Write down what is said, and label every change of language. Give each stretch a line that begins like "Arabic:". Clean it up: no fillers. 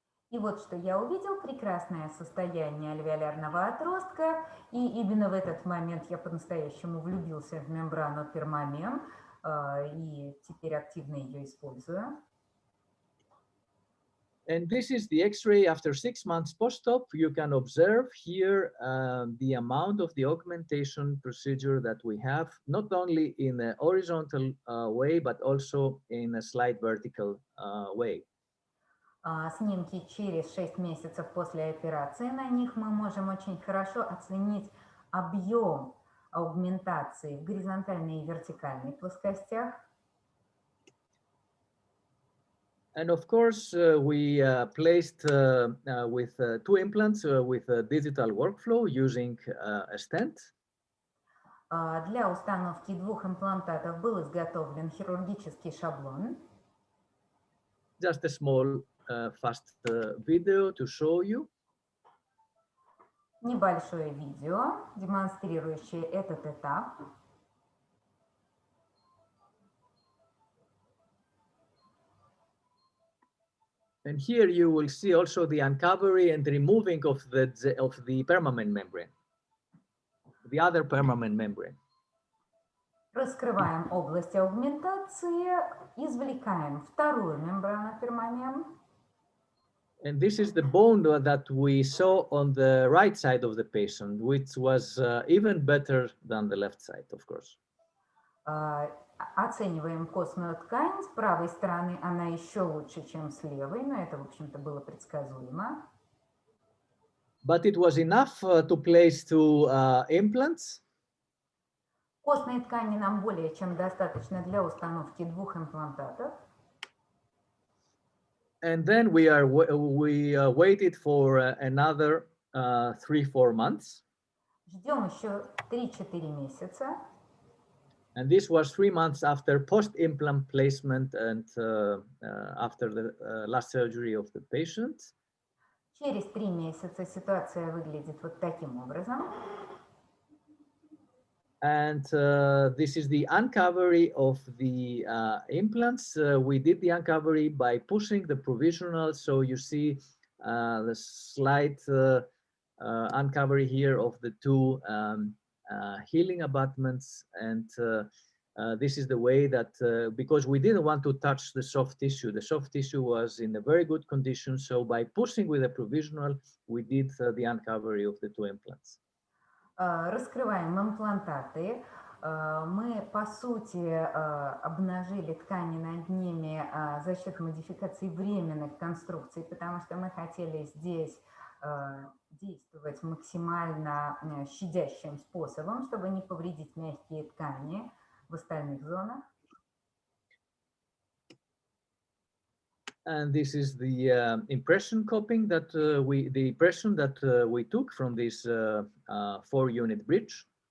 Russian: И вот что я увидел: прекрасное состояние альвеолярного отростка. И именно в этот момент я по-настоящему влюбился в мембрану permamem и теперь активно ее использую.
English: And this is the X-ray after 6 months post-op. You can observe here the amount of the augmentation procedure that we have, not only in a horizontal way, but also in a slight vertical way.
Russian: Снимки через 6 месяцев после операции. На них мы можем очень хорошо оценить объем аугментации в горизонтальной и вертикальной плоскостях.
English: And of course, we placed with 2 implants with a digital workflow using a stent.
Russian: Для установки 2 имплантатов был изготовлен хирургический шаблон.
English: Just a small fast video to show you.
Russian: Небольшое видео, демонстрирующее этот этап.
English: And here you will see also the uncovery and removing of the permanent membrane, the other permanent membrane.
Russian: Раскрываем область аугментации, извлекаем вторую мембрану permamem.
English: And this is the bone that we saw on the right side of the patient, which was even better than the left side, of course.
Russian: Оцениваем костную ткань. С правой стороны она еще лучше, чем с левой, но это, в общем-то, было предсказуемо.
English: But it was enough to place 2 implants.
Russian: Костной ткани нам более чем достаточно для установки 2 имплантатов.
English: And then we waited for another 3-4 months.
Russian: Ждем еще 3-4 месяца.
English: And this was 3 months after post-implant placement and after the last surgery of the patient.
Russian: Через 3 месяца ситуация выглядит вот таким образом.
English: And this is the uncovery of the implants. We did the uncovery by pushing the provisional. So you see the slight uncovery here of the 2 healing abutments. And this is the way that, because we didn't want to touch the soft tissue was in a very good condition. So by pushing with a provisional, we did the uncovery of the 2 implants.
Russian: Раскрываем имплантаты. Мы, по сути, обнажили ткани над ними за счет модификации временных конструкций, потому что мы хотели здесь действовать максимально щадящим способом, чтобы не повредить мягкие ткани в остальных зонах.
English: And this is the impression copying that we took from this 4-unit bridge.